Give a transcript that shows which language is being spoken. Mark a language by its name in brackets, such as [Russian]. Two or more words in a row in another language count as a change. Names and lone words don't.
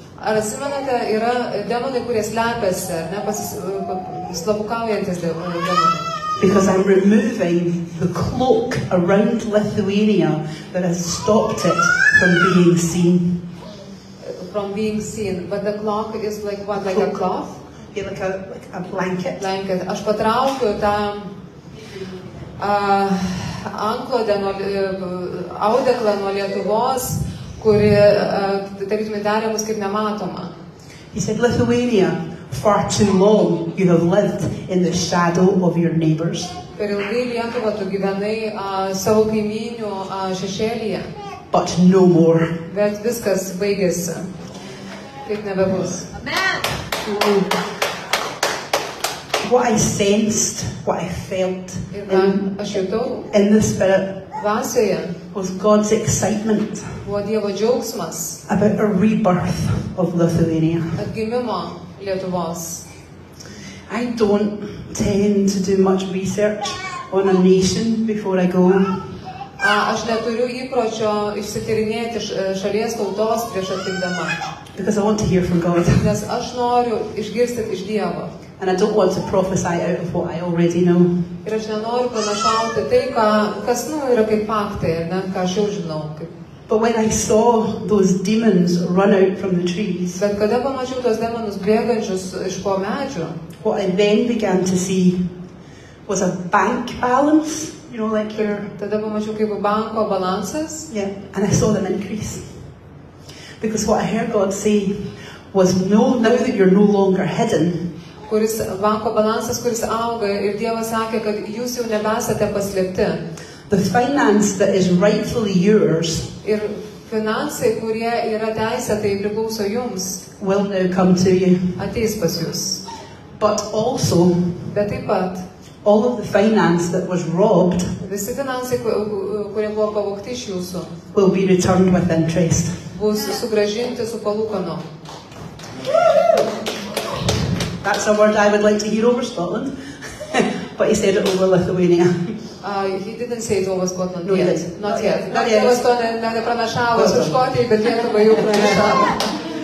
[Lithuanian] Ar atsimenate, yra demonai, kurie slepiasi, slapukaujantis demonai? [English] Because I'm removing the cloak around Lithuania that has stopped it from being seen. From being seen, but the cloak is like what, like a cloth? Yeah, like a blanket. Blanket. [Lithuanian] Aš patraukiu tą antklodę, audeklą nuo Lietuvos, kuri, tarytum, darė mus kaip nematoma. [English] He said, Lithuania, far too long you have lived in the shadow of your neighbours. [Lithuanian] Per ilgai Lietuvą tu gyvenai savo kaimynių šešėlyje. [English] But no more. [Lithuanian] Bet viskas baigėsi. Taip nebebus. [English] Amen. What I sensed, what I felt in the Spirit was God's excitement about a rebirth of Lithuania. I don't tend to do much research on a nation before I go. [Lithuanian] Aš neturiu įpročio išsityrinėti šalies tautos prieš atvykdama. [English] Because I want to hear from God. [Lithuanian] Nes aš noriu išgirsti iš Dievo. [English] And I don't want to prophesy out of what I already know. [Lithuanian] Ir aš nenoriu pranašauti tai, kas yra kaip faktai, ką aš jau žinau. [English] But when I saw those demons run out from the trees, [Lithuanian] bet kada pamačiau tos demonus bėgančius iš po medžių, [English] what I then began to see was a bank balance. You know, like your... [Lithuanian] Tada pamačiau kaip banko balansas. [English] Yeah, and I saw them increase. Because what I heard God say was, no, now that you're no longer hidden, [Lithuanian] banko balansas, kuris auga, ir Dievas sakė, kad jūs jau nebesate paslėpti. [English] The finance that is rightfully yours, [Lithuanian] ir finansai, kurie yra teisėtai priklauso jums, [English] will now come to you. [Lithuanian] Ateis pas jūs. [English] But also, [Lithuanian] bet taip pat, [English] all of the finance that was robbed [Lithuanian] visi finansai, kurie buvo pavogti iš jūsų, [English] will be returned with interest. [Lithuanian] Bus sugrąžinti su palūkanom. [English] That's a word I would like to hear over Scotland. But he said it over Lithuania. He didn't say it over Scotland yet. Not yet. [Lithuanian] Dievas to nepranašavo su Škotijai, bet Lietuvai jau pranašavo.